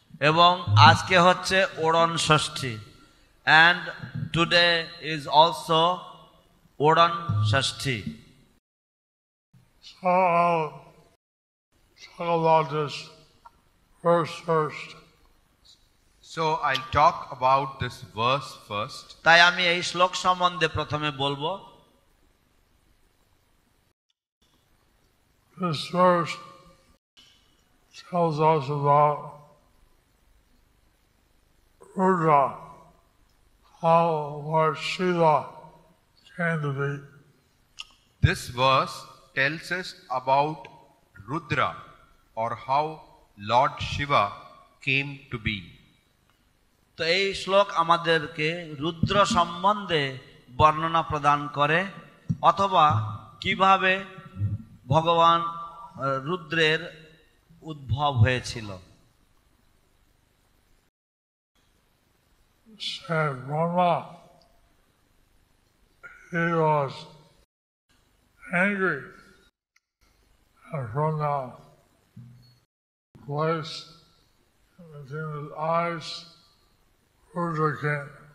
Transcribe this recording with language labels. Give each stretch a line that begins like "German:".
Bangla: এবং আজকে হচ্ছে ওড়ন ষষ্ঠী.
English: And today is also Oran Shashti. So I'll talk about this verse first. So I'll talk about this verse first.
Bangla: তাই আমি এই শ্লোক সম্বন্ধে প্রথমে বলবো.
English: This verse tells us about Rudra, how Lord Shiva came to be. This verse tells us about Rudra, or how Lord Shiva came to be.
Bangla: তো এই শ্লোক আমাদেরকে রুদ্র সম্বন্ধে বর্ণনা প্রদান করে, অথবা কিভাবে ভগবান রুদ্রের উদ্ভব হয়েছিল.
English: Brahma, he was angry, and from the place within his eyes, Rudra came.